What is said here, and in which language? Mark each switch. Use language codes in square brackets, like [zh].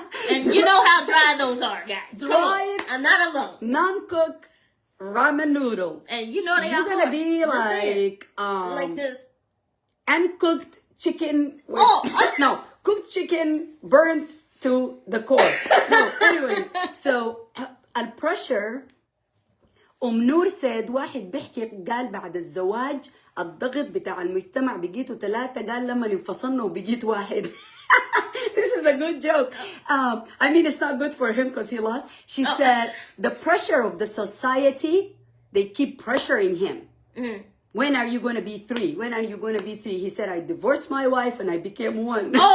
[en] And you know how dry those are, guys. Dry. I'm not alone. Non-cooked ramen noodle. And you know you're gonna be like this. Uncooked chicken. No, cooked chicken burnt to the core. No, anyways. [ar] So البريشر نور said واحد بيحكي قال بعد الزواج الضغط بتاع المجتمع بقيتوا ثلاثة قال لما انفصلنا وبقيت واحد. [en] This is a good joke. I mean, it's not good for him because he lost. She said the pressure of the society, they keep pressuring him. When are you going to be 3? When are you going to be 3? He said, I divorced my wife and I became 1.